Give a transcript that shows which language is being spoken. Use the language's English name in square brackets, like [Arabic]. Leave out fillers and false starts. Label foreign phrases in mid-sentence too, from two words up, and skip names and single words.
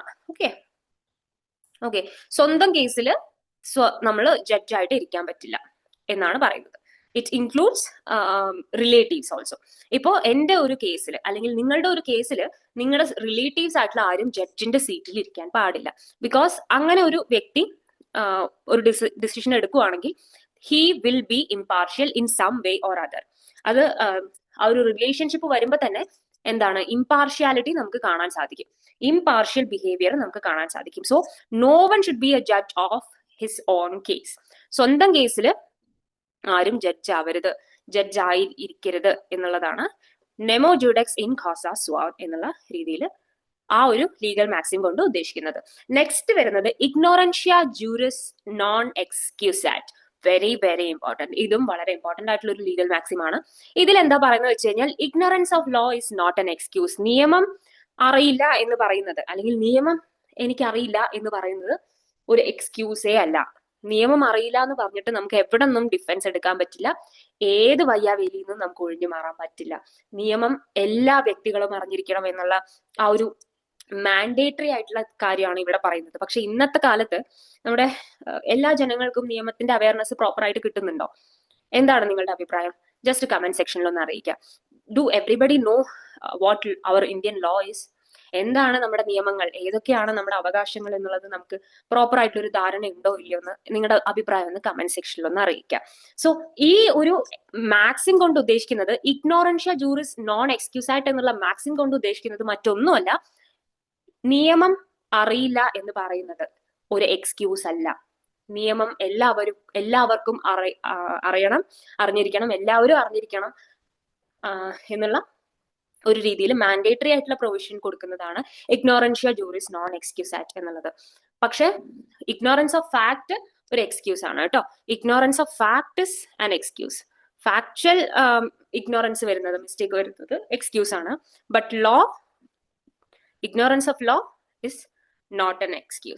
[Malayalam] ഓക്കെ ഓക്കെ, സ്വന്തം കേസിൽ നമ്മൾ ജഡ്ജായിട്ട് ഇരിക്കാൻ പറ്റില്ല എന്നാണ് പറയുന്നത്. [English] it includes relatives also. [Malayalam] ഇപ്പോ എന്റെ ഒരു കേസിൽ അല്ലെങ്കിൽ നിങ്ങളുടെ ഒരു കേസിൽ നിങ്ങളുടെ റിലേറ്റീവ്സ് ആയിട്ടുള്ള ആരും ജഡ്ജിന്റെ സീറ്റിൽ ഇരിക്കാൻ പാടില്ല. [English] ബിക്കോസ് [Malayalam] അങ്ങനെ ഒരു വ്യക്തി ഒരു ഡിസിഷൻ എടുക്കുവാണെങ്കിൽ [English] he will be impartial in some way or other. [Malayalam] അത് ആ ഒരു റിലേഷൻഷിപ്പ് വരുമ്പോൾ തന്നെ എന്താണ്, ഇംപാർഷ്യാലിറ്റി നമുക്ക് കാണാൻ സാധിക്കും, [English] impartial behaviour [Malayalam] നമുക്ക് കാണാൻ സാധിക്കും. [English] so no one should be a judge of his own case. [Malayalam] സ്വന്തം കേസിൽ ആരും ജഡ്ജ് ആവരുത്, ജഡ്ജ് ആയി ഇരിക്കരുത് എന്നുള്ളതാണ് [Latin] nemo judex in causa sua [Malayalam] എന്നുള്ള രീതിയിൽ ആ ഒരു [English] legal maxim [Malayalam] കൊണ്ട് ഉദ്ദേശിക്കുന്നത്. നെക്സ്റ്റ് വരുന്നത് [Latin] ignorantia juris non excusat. [English] very very important. [Malayalam] ഇതും വളരെ ഇമ്പോർട്ടന്റ് ആയിട്ടുള്ള ഒരു [English] legal maxim [Malayalam] ആണ്. ഇതിൽ എന്താ പറയുന്നത് വെച്ച് കഴിഞ്ഞാൽ [English] ignorance of law is not an excuse. [Malayalam] നിയമം അറിയില്ല എന്ന് പറയുന്നത് അല്ലെങ്കിൽ നിയമം എനിക്കറിയില്ല എന്ന് പറയുന്നത് ഒരു എക്സ്ക്യൂസേ അല്ല. നിയമം അറിയില്ല എന്ന് പറഞ്ഞിട്ട് നമുക്ക് എവിടെ നിന്നും ഡിഫൻസ് എടുക്കാൻ പറ്റില്ല, ഏത് വയ്യാവേലിയിൽ നിന്നും നമുക്ക് ഒഴിഞ്ഞു മാറാൻ പറ്റില്ല. നിയമം എല്ലാ വ്യക്തികളും അറിഞ്ഞിരിക്കണം എന്നുള്ള ആ ഒരു മാൻഡേറ്ററി ആയിട്ടുള്ള കാര്യമാണ് ഇവിടെ പറയുന്നത്. പക്ഷെ ഇന്നത്തെ കാലത്ത് നമ്മുടെ എല്ലാ ജനങ്ങൾക്കും നിയമത്തിന്റെ അവയർനെസ് പ്രോപ്പർ ആയിട്ട് കിട്ടുന്നുണ്ടോ? എന്താണ് നിങ്ങളുടെ അഭിപ്രായം? [English] just comment [Malayalam] സെക്ഷനിൽ ഒന്ന് അറിയിക്കാം. [English] do everybody know what our Indian law is? [Malayalam] എന്താണ് നമ്മുടെ നിയമങ്ങൾ, ഏതൊക്കെയാണ് നമ്മുടെ അവകാശങ്ങൾ എന്നുള്ളത് നമുക്ക് പ്രോപ്പർ ആയിട്ടുള്ള ഒരു ധാരണ ഉണ്ടോ ഇല്ലയോ എന്ന് നിങ്ങളുടെ അഭിപ്രായം ഒന്ന് കമന്റ് സെക്ഷനിൽ ഒന്ന് അറിയിക്കാം. സോ ഈ ഒരു മാക്സിം കൊണ്ട് ഉദ്ദേശിക്കുന്നത് [Latin] ignorantia juris non [Malayalam] എക്സ്ക്യൂസായിട്ട് എന്നുള്ള മാക്സിം കൊണ്ട് ഉദ്ദേശിക്കുന്നത് മറ്റൊന്നുമല്ല, നിയമം അറിയില്ല എന്ന് പറയുന്നത് ഒരു എക്സ്ക്യൂസ് അല്ല. നിയമം എല്ലാവർക്കും അറിയണം, അറിഞ്ഞിരിക്കണം, എല്ലാവരും അറിഞ്ഞിരിക്കണം എന്നുള്ള ഒരു രീതിയിൽ മാൻഡേറ്ററി ആയിട്ടുള്ള പ്രൊവിഷൻ കൊടുക്കുന്നതാണ് [Latin] ignorantia juris non excusat [Malayalam] എന്നുള്ളത്. പക്ഷെ [English] ignorance of fact [Malayalam] ഒരു എക്സ്ക്യൂസ് ആണ് കേട്ടോ. [English] ignorance of fact is an excuse. factual ignorance [Malayalam] വരുന്നത്, മിസ്റ്റേക്ക് വരുന്നത് എക്സ്ക്യൂസ് ആണ്. [English] but law, ignorance of law is not an excuse.